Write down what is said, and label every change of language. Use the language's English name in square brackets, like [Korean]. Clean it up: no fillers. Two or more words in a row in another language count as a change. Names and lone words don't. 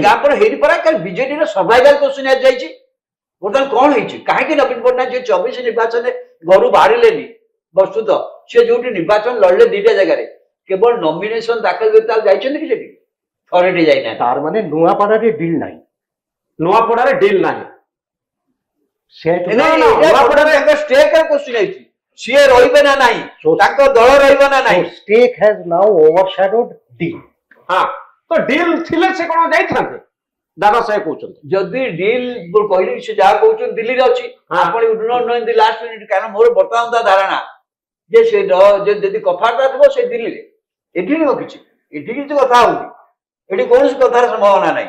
[Odia] ଗାଁ ପରେ ହେଇନି ପରା, କାରଣ ବିଜେଡିର [English] survival question [Odia] ଯାଇଛି। ବର୍ତ୍ତମାନ କଣ ହେଇଛି, କାହିଁକି ନବୀନ ପଟ୍ଟନାୟକ ଯେ 24 ନିର୍ବାଚନରେ ଘରୁ ବାହାରିଲେନି, ବସ୍ତୁତ ସେ ଯୋଉଠି ନିର୍ବାଚନ ଲଢିଲେ ଦିଟା ଜାଗାରେ, କେବଳ ନମିନେସନ ଦାଖଲ କରି ତାହେଲେ ଯାଇଛନ୍ତି କି ସେଠି? ଥରେଟି ଯାଇନାହାନ୍ତି। ତାର ମାନେ ନୂଆପଡାରେ ଡିଲ୍ ନାହିଁ, ନୂଆପଡାରେ ଡିଲ୍ ନାହିଁ। ସିଏ ରହିବେ ନା ନାହିଁ, ତାଙ୍କ ଦଳ ରହିବ ନା ନାହିଁ, [English] stake has now overshadowed deal। [Odia] ତ ଡିଲ୍ ଥିଲେ ସେ କଣ ଯାଇଥାନ୍ତେ? ଦାଦା ସାହେବ କହୁଛନ୍ତି ଯଦି ଡିଲ୍ କହିଲି ସେ ଯାହା କହୁଛନ୍ତି ଦିଲ୍ଲୀରେ ଅଛି, ଆପଣ [English] last minute, [Odia] କାରଣ ମୋର ବର୍ତ୍ତମାନ ତା ଧାରଣା ଯେ ସେ ଯଦି କଥାବାର୍ତ୍ତା ଥିବ ସେ ଦିଲ୍ଲୀରେ, ଏଠି ନୁହଁ କିଛି, ଏଠି କିଛି କଥା ହଉନି, ଏଠି କୌଣସି କଥାର ସମ୍ଭାବନା ନାହିଁ।